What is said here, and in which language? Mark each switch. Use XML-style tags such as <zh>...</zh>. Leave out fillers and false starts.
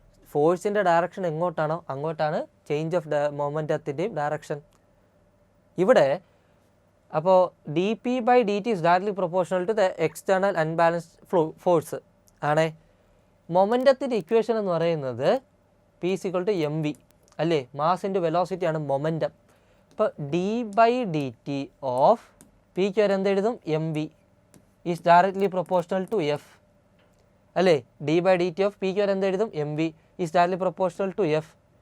<ml>ഫോഴ്സിൻ്റെ direction എങ്ങോട്ടാണോ അങ്ങോട്ടാണ് change of മൊമെൻറ്റത്തിൻ്റെയും direction. ഇവിടെ അപ്പോൾ</ml> <en>dp/dt is directly proportional to the external unbalanced force ആണേ.</en> <ml>മൊമെൻറ്റത്തിൻ്റെ equation എന്ന് പറയുന്നത് P = mv അല്ലേ? മാസ് ഇൻറ്റു വെലോസിറ്റി ആണ് മൊമെൻറ്റം. അപ്പോൾ d/dt ഓഫ് പിക്ക് വരെ എന്തെഴുതും?</ml> <en>mv is directly proportional to F അല്ലേ? d/dt of</en> <ml>പിക്ക് വരെ എന്തെഴുതും?</ml> <en>mv is directly proportional to F.</en>